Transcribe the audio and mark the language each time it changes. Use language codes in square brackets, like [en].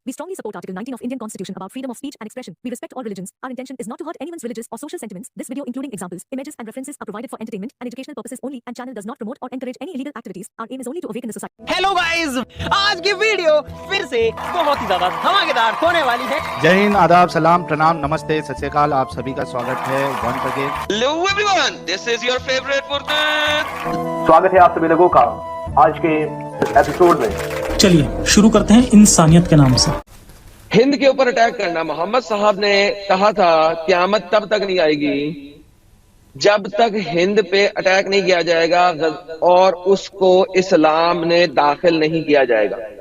[en] We strongly support Article 19 of Indian Constitution about freedom of speech and expression. We respect all religions. Our intention is not to hurt anyone's religious or social sentiments. This video, including examples, images and references, are provided for entertainment and educational purposes only and channel does not promote or encourage any illegal activities. Our aim is only to awaken the society. [hi] Hello guys, आज की video फिर से बहुत ही ज्यादा धमाकेदार होने वाली है। जय हिंद, आदाब, सलाम, प्रणाम, नमस्ते, सत श्री अकाल। आप सभी का स्वागत है [en] Once again. Hello everyone, this is your favorite Furqan। [hi] स्वागत है आप सभी लोगों का आज के एपिसोड में। चलिए शुरू करते हैं इंसानियत के नाम से। हिंद के ऊपर अटैक करना, मोहम्मद साहब ने कहा था क़यामत तब तक नहीं आएगी जब तक हिंद पे अटैक नहीं किया जाएगा और उसको इस्लाम ने दाखिल नहीं किया जाएगा।